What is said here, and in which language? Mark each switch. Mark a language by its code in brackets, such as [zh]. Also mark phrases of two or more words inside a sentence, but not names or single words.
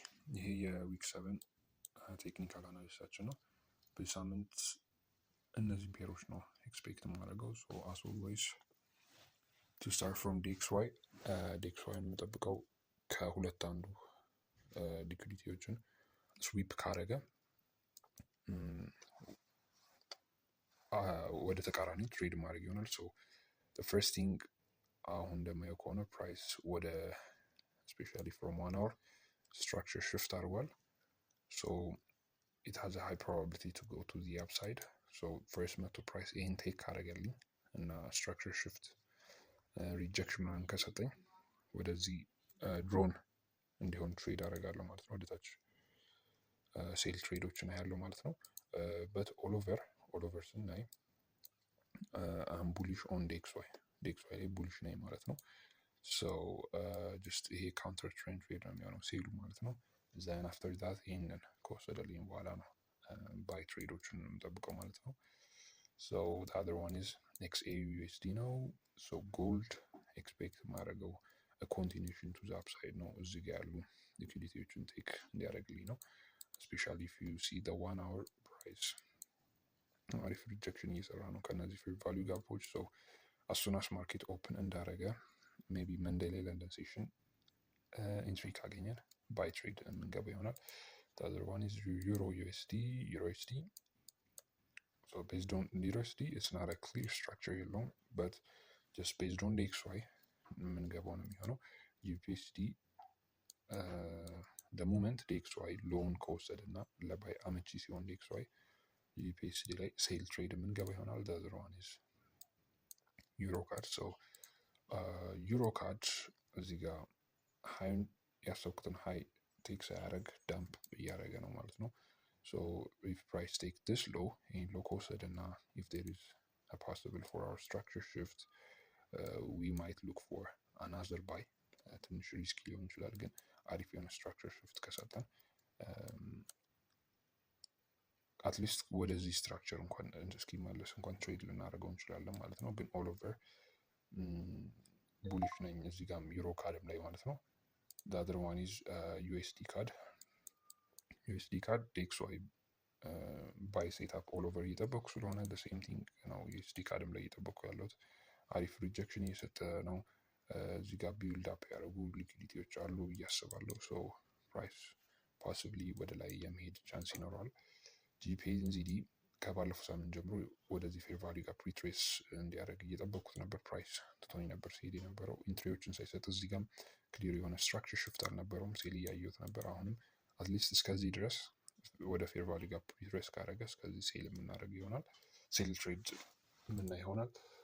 [am] ይሄ የዊክ 7 ቴክኒካል አናሊሲሳችን ነው። በሳምንት እነዚህ ፔሮች ነው ኤክስፔክት ማድረገው። [en] so as always to start from DXY [am] የምጠብቀው ከሁለት አንዱ ሊኩዲቲዎችን ስዊፕ ካረገ ወደ ተቃራኒ ትሬድ ማድረግ ይሆናል። [en] so first thing [am] አሁን እንደማየው ከሆነ ፕራይስ ወደ [en] specially from 1 hour structure shift አድርጓል። so it has a high probability to go to the upside. So first [am] መቶ ፕራይስ ይሄን ቴክ ካረገልኝ እና [en] structure shift rejection [am] ምናምን ከሰጠኝ ወደዚህ ድሮን እንዲሆን ትሬድ አደርጋለሁ ማለት ነው። ወደታች ሴል ትሬዶችን ያለው ማለት ነው። [en] but all over [am] ስናይ [en] am bullish on DXY [am] ላይ ቡሊሽ ነኝ ማለት ነው። [en] so just [am] ይሄ [en] counter trend trade [am] ነው የሚሆነው ሴሉ ማለት ነው። [en] then after that [am] ይሄንን ከወሰደልኝ በኋላ ነው ባይ ትሬዶችን የምጠብቀው ማለት [en] ነው። so the other one is XAUUSD ነው። so gold expect ማድረገው continuation to the upside [am] ነው። እዚህ ጋር ያሉ ሊኩዲቲዎችን ቴክ እንዲያደርግልኝ ነው። [en] specially if you see the 1 hour ፕራይስ [am] አሪፍ ሪጀክሽን እየሰራ ነው ከነዚህ [en] fair value gaps። so as soon as market open እንዳረገ maybe Monday ላይ London session entry ካገኘን buy trade [am] የምንገባ ይሆናል። [en] the other one is euro USD so based on USD it's not a clear structure የለውም but just based on DXY [am] የምንገባው ነው የሚሆነው። [en] USD the moment DXY [am] ሎን ከወሰደ እና ለባይ አመቺ ሲሆን DXY USD ላይ [en] sell trade [am] የምንገባ ይሆናል። the [en] other one is EuroCAD so EuroCAD [am] እዚህ ጋር ሃይን ያሰብኩትን [en] high take [am] ሳያደርግ ዳምፕ እያደረገ ነው ማለት ነው። [en] so if price take this low [am] ይሄን ሎ ከወሰደ እና [en] if there is a possible for our structure shift we might look for another buy [am] ትንሽ ሪስክ ሊሆን ይችላል ግን አሪፍ የሆነ [en] structure shift ከሰጠን [am] አትሊስት ወደዚህ ስትራክቸር እንኳን እስኪመለስ እንኳን ትሬድ ልናደርገው እንችላለን ማለት ነው። ግን [en] all over bullish [am] ነኝ እዚህ ጋርም ዩሮ ካድም ላይ ማለት ነው። [en] the other one is USD CAD DXY buy setup all over [am] እየጠበኩ ስለሆነ [en] the same thing [am] ነው USD CADም ላይ እየጠበኩ ያለሁት አሪፍ ሪጀክሽን እየሰጠ ነው። እዚህ ጋር [en] build up [am] ያደረጉ ሊኩዲቲዎች አሉ ብዬ አስባለሁ። [en] so price possibly [am] ወደ ላይ የመሄድ ቻንስ ይኖረዋል። GPNZD ከባለፈው ሳምንት ጀምሮ ወደዚህ [en] fair value [am] ጋር ፕሪትሬስ እንዲያደርግ እየጠበኩት ነበር። ፕራይስ ትቶኝ ነበር ሲሄድ የነበረው ኢንትሪዎችን ሳይሰጥ እዚህ ጋርም ክሊር የሆነ [en] structure shift [am] አልነበረውም። ሴል እያየሁት ነበር። አሁንም አትሊስት እስከዚህ ድረስ ወደ [en] fair value [am] ጋር ፕሪትሬስ ካደረገ እስከዚህ ሴል የምናደርግ ይሆናል። ሴል ትሬድ የምናይ ይሆናል።